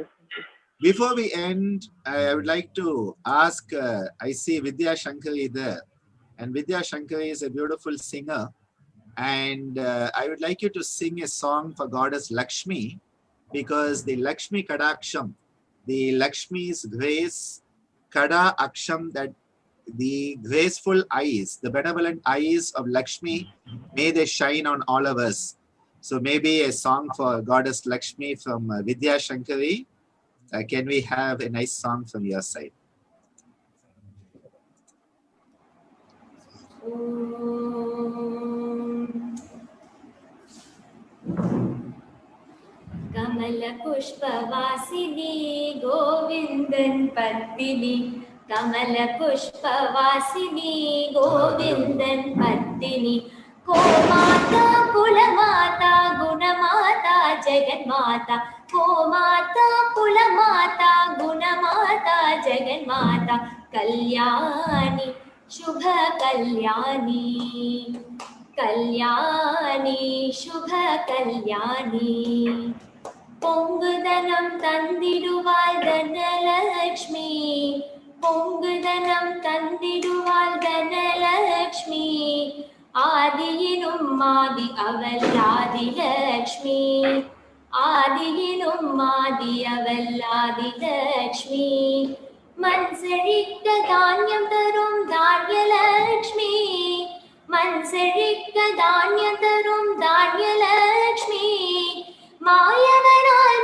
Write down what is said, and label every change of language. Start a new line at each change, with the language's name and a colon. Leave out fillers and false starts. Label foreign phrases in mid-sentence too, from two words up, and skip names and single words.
English: Before we end, I would like to ask, I see Vidya Shankari there, and Vidya Shankari is a beautiful singer, and I would like you to sing a song for Goddess Lakshmi, because the Lakshmi Kadaksham, the Lakshmi's grace, Kada Aksham, that the graceful eyes, the benevolent eyes of Lakshmi, may they shine on all of us. So maybe a song for Goddess Lakshmi from Vidya Shankari. Can we have a nice song from your side?
Tamil: கமல புஷ்பவாசினி கோவிந்தன் பத்தினி, கமல புஷ்பவாசினி கோவிந்தன் பத்தினி, கோமாதா குலமாதா குணமாதா ஜகன்மாதா, கோமாதா குலமாதா குணமாதா ஜகன்மாதா, கல்யாணி சுப கல்யாணி கல்யாணி சுப கல்யாணி பொங்குதனம் தந்திடுவாள் தனலக்ஷ்மி பொங்குதனம் தந்திடுவாள் தனலக்ஷ்மி ஆதியினும் ஆதி அவள் ஆதிலக்ஷ்மி ஆதியினும் ஆதி அவள் ஆதிலக்ஷ்மி மண் செழிக்க தானியம் தரும் தானியலக்ஷ்மி மண் செழிக்க தானியம் தரும் தானியலக்ஷ்மி மாயவனால்